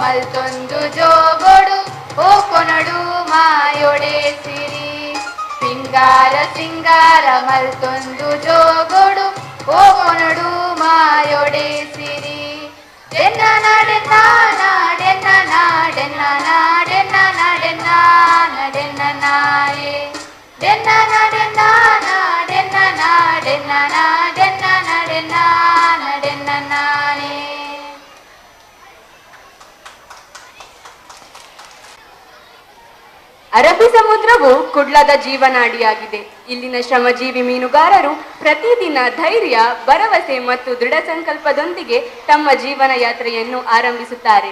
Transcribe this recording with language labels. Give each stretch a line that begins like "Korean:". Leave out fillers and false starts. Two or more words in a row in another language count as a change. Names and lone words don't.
Tulu: ಮಲ್ತೊಂದು ಜೋಗೊಡು ಓ ಕೊನಡು ಮಾಯೊಡೆ ಸಿರಿ ಸಿಂಗಾರ ಸಿಂಗಾರ ಮಲ್ತೊಂದು ಜೋಗೊಡು ಹೋಗೊನಡು ಮಾಯೊಡೆ ಸಿರಿ ಡೆನ್ನ ನಾಡೆನ್ನ ನಾಡೆನ್ನ ನಾಡೆನ್ನ ನಾಡೆನ್ನ ನಾಡೆನ್ನ ನಾಡೆನ್ನ ನಾಯೆ ಡೆನ್ನ ನಾಡೆನ್ನ ನಾಡೆನ್ನ ನಾಡೆನ್ನ ನಾಡೆನ್ನ ನಾಡೆನ್ನ ನಾಡೆನ್ನ ನಾನೇ.
Kannada: ಅರಬ್ಬಿ ಸಮುದ್ರವು ಕುಡ್ಲದ ಜೀವನಾಡಿಯಾಗಿದೆ. ಇಲ್ಲಿನ ಶ್ರಮಜೀವಿ ಮೀನುಗಾರರು ಪ್ರತಿದಿನ ಧೈರ್ಯ, ಭರವಸೆ ಮತ್ತು ದೃಢ ಸಂಕಲ್ಪದೊಂದಿಗೆ ತಮ್ಮ ಜೀವನ ಯಾತ್ರೆಯನ್ನು ಆರಂಭಿಸುತ್ತಾರೆ.